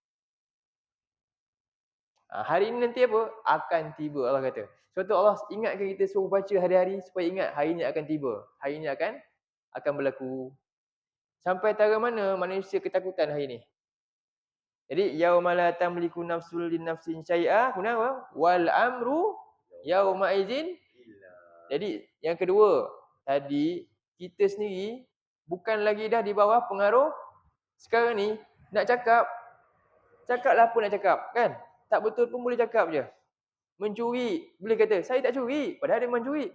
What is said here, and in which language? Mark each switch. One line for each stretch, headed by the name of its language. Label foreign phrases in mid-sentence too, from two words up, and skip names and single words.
Malay: Hari ini nanti apa? Akan tiba, Allah kata. Sebab tu Allah ingatkan kita suruh baca hari-hari supaya ingat hari ini akan tiba. Hari ini akan berlaku. Sampai tara mana manusia ketakutan hari ini?
Arabic: Jadi يَوْمَ لَا تَمْلِكُ نَفْسٌ لِنَفْسٍ شَيْئًا,
Malay: kemudian apa?
Arabic: وَالْأَمْرُ يَوْمَئِذٍ.
Malay: Jadi yang kedua, tadi kita sendiri bukan lagi dah di bawah pengaruh. Sekarang ni nak cakaplah apa nak cakap, kan? Tak betul pun boleh cakap je. Mencuri, boleh kata saya tak curi, padahal dia mencuri.